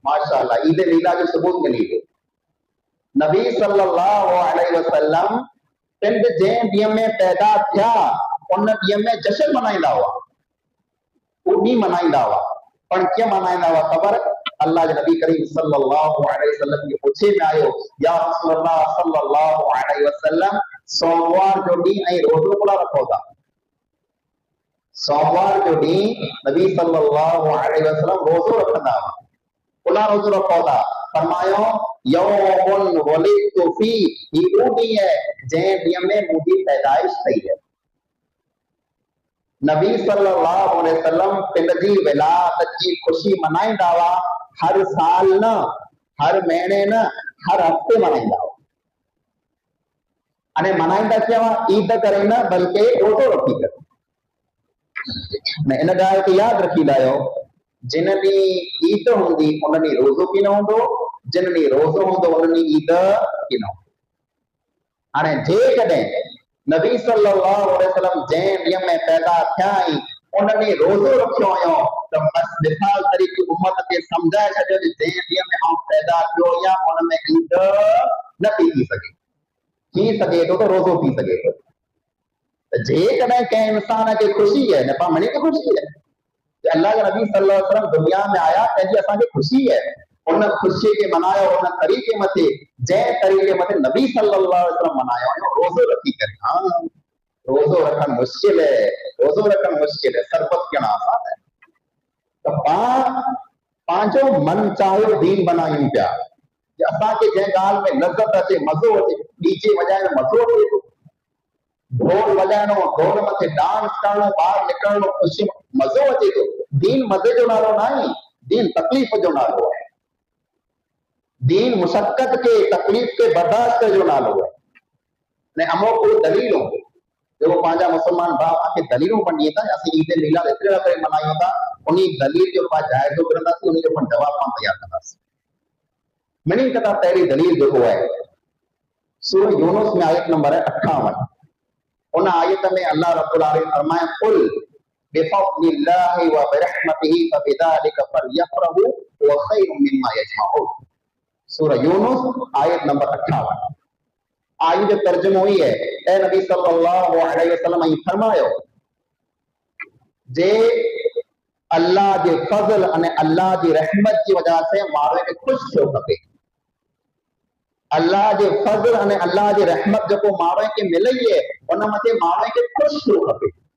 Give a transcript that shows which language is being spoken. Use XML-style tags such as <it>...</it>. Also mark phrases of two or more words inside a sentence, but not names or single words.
<sd>माशाअल्लाह ईद मीलाद जो सबूत मिली वियो। नबी</sd> <ar>صلى الله عليه وسلم</ar> <sd>पिंड जंहिं ॾींहं में पैदा थिया उन ॾींहं में जश्न मल्हाईंदा हुआ, उहो ॾींहुं मल्हाईंदा हुआ। पर कीअं मल्हाईंदा हुआ ख़बर? अल्लाह जे नबी करीम</sd> <ar>صلى الله عليه وسلم</ar> <sd>खे पुछे में आयो,</sd> <ar>يا رسول الله صلى الله عليه وسلم</ar> <sd>सोमवार जो ॾींहुं ऐं रोज़ो कोन रखो था? सोमवार जो ॾींहुं नबी</sd> <ar>صلى الله عليه وسلم</ar> <sd>रोज़ो रखंदा हुआ, कोन रोज़ो रखो था? फरमायो</sd> <ar>يوم ولدت في,</ar> <sd>ही वो ॾींहुं है जंहिं ॾींहं में मुंहिंजी पैदाइश थी है। नबी</sd> <ar>صلى الله عليه وسلم</ar> <sd>पिंड जी विलादत जी खुशी मनाईंदा हुआ, हर साल न, हर महीने न, हर हफ़्ते मनाईंदा हुआ। अने मनाईंदा कीअं हुआ? ईद करे न, बल्कि रोज़ो रखी करे। इन ॻाल्हि खे यादि रखी लायो, जिन ॾींहुं ईद हूंदी उन ॾींहुं रोज़ो बि न हूंदो, जिन ॾींहुं रोज़ो हूंदो उन ॾींहुं ईद बि न हूंदो। हाणे जेकॾहिं नबी</sd> <ar>صلى الله عليه وسلم</ar> <sd>जंहिं ॾींहं में पैदा थिया आहिनि उन ॾींहुं रोज़ो रखियो हुयो, त बसि मिसाल तरीक़े उम्मत खे सम्झाए छॾियो त जंहिं ॾींहं में आउं पैदा थियो आहियां उन में ईद न थी सघे, थी सघे थो त रोज़ो थी सघे थो। त जेकॾहिं कंहिं इंसान खे ख़ुशी है, न पाण मनी खे ख़ुशी है, अल्लाह के नबी</sd> <ar>صلى الله عليه وسلم</ar> <sd>दुनिया में आया, तंहिंजी असांखे ख़ुशी है, उन ख़ुशी खे मनायो उन तरीक़े मथे जंहिं तरीक़े मथे नबी</sd> <ar>صلى الله عليه وسلم</ar> <sd>मनायो हुयो, रोज़ो रखी करे। हाँ, रोज़ो रखणु मुश्किल है, रोज़ो रखणु मुश्किल है, सरबत करणु आसान है। त पाण पंहिंजो मन चाहियो दीन बनायूं पिया, असांखे जंहिं ॻाल्हि में लज़त अचे, मज़ो अचे, डीजे वॼाइण में मज़ो अचे थो, ढोल वॼाइणो, ढोल मथे डांस करणो, ॿाहिरि निकिरणो, ख़ुशी मज़ो अचे थो। दीन मज़े जो नालो न आहे, दीन तकलीफ़ जो नालो है। दीन मुशक्कत के, तकलीफ़ के बर्दाश्त जो नालो है। ने अमो कोई दलील हो जो पंहिंजा मुसलमान भाउ आके दलीलूं पढ़ी था, असीं ईद मिलाद एतिरे करे मल्हायूं था, उन दलील जो पाण जाइज़ो करंदासीं, उन जो पाण जवाब पाण तयार कंदासीं। मिनी कथा पहली दलील जेको है सूरह यूनुस में आयत नंबर है 58। उन आयत में</sd> <ar>الله رب العالمين</ar> <sd>फरमाए,</sd> <ar>قل بفضل الله وبرحمته فبذلك فليفرحوا هو خير مما يجمعون.</ar> <sd>सूरह यूनुस आयत नंबर 58। आयत जो तर्जुमो ही है, ए नबी</sd> <ar>صلى الله عليه وسلم</ar> <sd>ई फरमायो जे अल्लाह जे फज़ल अने अल्लाह जी रहमत जी वजह से माण्हू खे ख़ुशि थियो खपे। अल्लाह जे फज़ल अने अल्लाह जी रहमत जेको माण्हू खे मिलई है उन मथे माण्हू खे ख़ुशि थियो खपे।</sd>